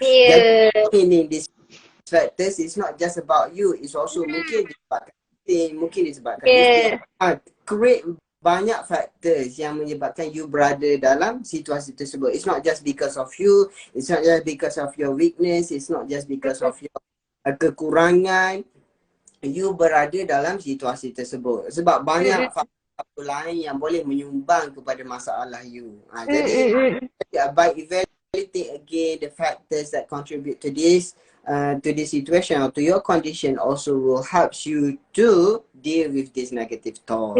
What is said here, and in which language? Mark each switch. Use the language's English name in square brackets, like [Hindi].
[English] Jadi this factors is not just about you, it's also [Malay] mungkin disebabkan mungkin disebabkan [English] create [Malay] banyak [English] factors [Malay] yang menyebabkan [English] you [Malay] berada dalam situasi tersebut. [English] It's not just because of you, it's not just because of your weakness, it's not just because of your [Malay] kekurangan you berada dalam situasi tersebut. Sebab banyak faktor lain yang boleh menyumbang kepada masalah you. [English] Jadi by evaluating again the factors that contribute to this situation or to your condition also will help you to deal with this negative thoughts.